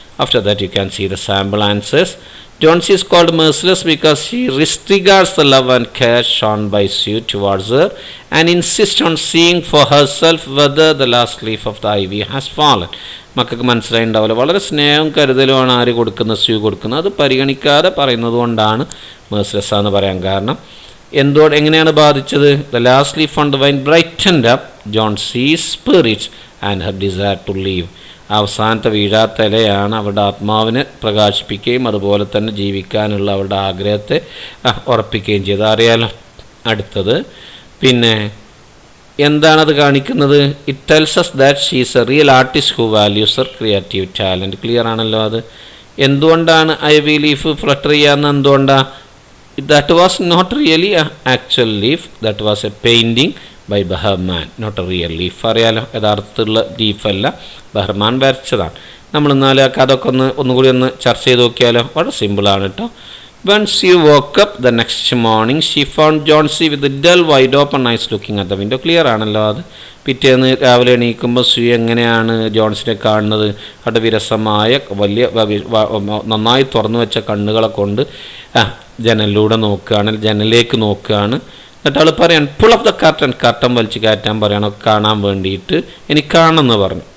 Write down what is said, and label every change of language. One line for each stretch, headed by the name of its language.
English: After that you can see the sample answers. Jhansi is called merciless because she disregards the love and care shown by Sue towards her and insists on seeing for herself whether the last leaf of the ivy has fallen.
Malayalam: മക്കൾക്ക് മനസ്സിലായിട്ടുണ്ടാവില്ല. വളരെ സ്നേഹവും കരുതലുമാണ് ആര് കൊടുക്കുന്നത്? Sue കൊടുക്കുന്നത്. അത് പരിഗണിക്കാതെ പറയുന്നത് കൊണ്ടാണ് merciless എന്ന് പറയാൻ കാരണം. എങ്ങനെയാണ് ബാധിച്ചത്?
English: The last leaf on the vine brightened up Jhansi's spirits and her desire to live.
Malayalam: അവസാനത്തെ വീഴാത്ത ഇലയാണ് അവരുടെ ആത്മാവിനെ പ്രകാശിപ്പിക്കുകയും അതുപോലെ തന്നെ ജീവിക്കാനുള്ള അവരുടെ ആഗ്രഹത്തെ ഉറപ്പിക്കുകയും ചെയ്ത് അറിയാലോ. അടുത്തത്, പിന്നെ എന്താണത് കാണിക്കുന്നത്?
English: It tells us that she is a real artist who values her creative talent.
Malayalam: Clear ആണല്ലോ. അത് എന്തുകൊണ്ടാണ് ഐവി ലീഫ് ഫ്ലട്ടർ ചെയ്യാന്ന്? എന്തുകൊണ്ടാണ്?
English: that was not really an actual leaf, that was a painting by Bahman, not a real leaf.
Malayalam: അറിയാലോ, യഥാർത്ഥത്തിലുള്ള ലീഫല്ല, Bahman വരച്ചതാണ്. നമ്മൾ എന്നാലും അതൊക്കെ ഒന്നുകൂടി ചർച്ച ചെയ്ത് നോക്കിയാലോ. വളരെ സിമ്പിളാണ് കേട്ടോ.
English: When she woke up the next morning, she found Jhansi with the dull wide open eyes looking at the window.
Malayalam: Clear ആണല്ലോ. അത് പിറ്റേന്ന് രാവിലെ എണീക്കുമ്പോൾ സ്യൂ എങ്ങനെയാണ് ജോൺസിനെ കാണുന്നത്? അവിടെ വിരസമായ വലിയ നന്നായി തുറന്നു വെച്ച കണ്ണുകളെ കൊണ്ട് ജനലിലൂടെ നോക്കുകയാണ്, ജനലിലേക്ക് നോക്കുകയാണ്. എന്നിട്ട് അവൾ പറയാണ്
English: pull off the curtain
Malayalam: വലിച്ച് കയറ്റാൻ പറയണം കാണാൻ വേണ്ടിയിട്ട് എനിക്ക് കാണണമെന്ന് പറഞ്ഞു.